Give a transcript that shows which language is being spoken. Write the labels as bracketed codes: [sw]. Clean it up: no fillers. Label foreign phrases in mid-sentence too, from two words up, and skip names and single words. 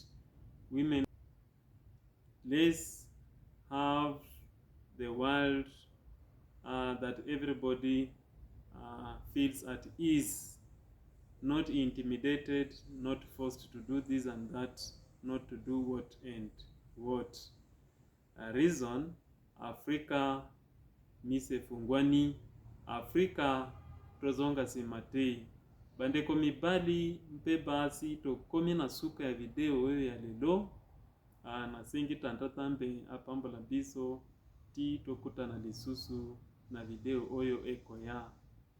[en] Women, let's have the world that everybody feels at ease, not intimidated, not forced to do this and that, not to do what and what. [ln] Reason, Africa mise fungwani, Africa tozonga simatei. Bandeko mibali mpe basi tokomi na suka ya video oyo ya lelo. Nasengi tantatambe apambola biso ti tokutana lisusu na video oyo ekoya.